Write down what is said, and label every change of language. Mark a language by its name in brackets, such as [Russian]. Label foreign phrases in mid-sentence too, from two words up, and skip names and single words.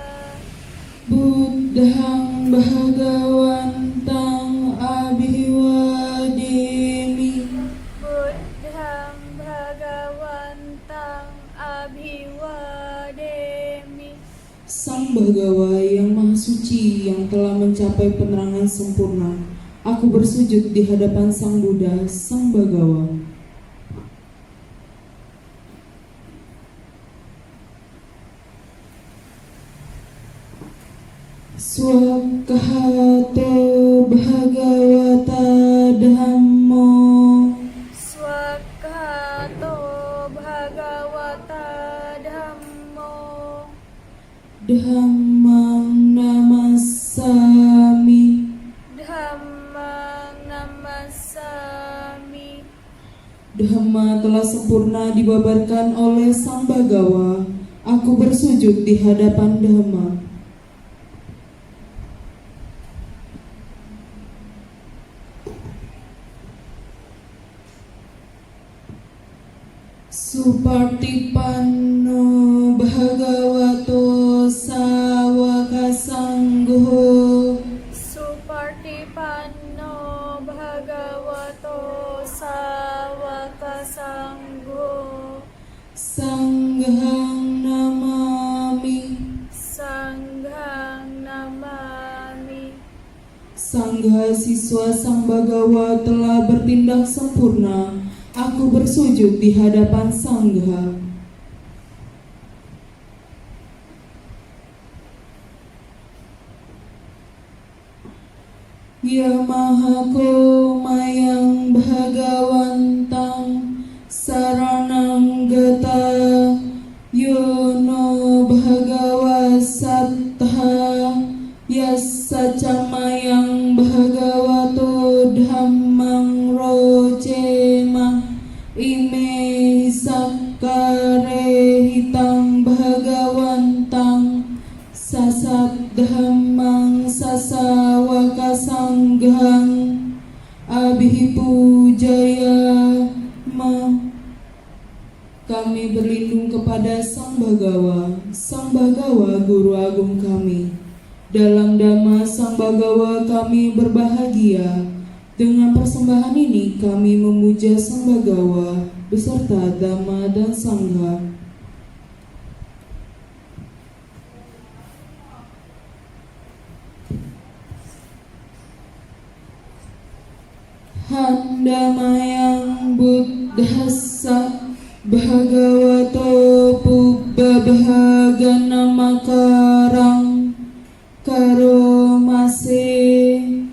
[Pali] Buddhang Bhagawantang Abhiwademi. Buddhang Bhagawantang Abhiwademi. [Indonesian] Sang Bhagawa yang Maha Suci yang telah mencapai penerangan sempurna, aku bersujud di hadapan Sang Buddha, Sang Bhagawa. [Pali] Swakahato Bhagavata Dhammo. Swakahato Bhagavata Dhammo. Dhammang Namassami. Dhammang Namassami. [Indonesian] Dhamma telah sempurna dibabarkan oleh Sang Bhagawa. Aku bersujud di hadapan Dhamma. [Pali] Supartipanno Bhagavato Sawaka Sangho. Supartipanno Bhagavato Sawaka Sangho. Sanghang Namami. Sanghang Namami. [Indonesian] Sangha siswa Sang Bhagawa telah bertindak sempurna. Aku bersujud di hadapan Sangha. [Pali] Ya Mahako Mayang Bhagawantang Saranang Gata Yono Bhagawa Sattha Yassa Camayang Bhagavato Dhammang Rojema Ime Sakkare Hitang Bhagawantang Sasat Dhammang Sasawaka Sanghang Abhipujaya Ma. [Indonesian] Kami berlindung kepada Sang Bhagawa, Sang Bhagawa Guru Agung kami. Dalam Dhamma Sang Bhagawa kami berbahagia. Dengan persembahan ini kami memuja Sang Bhagawa beserta Dhamma dan Sangha. [Pali] Handamayang Buddhassa Bhagavato Pubbabhagana Makarang Karomase.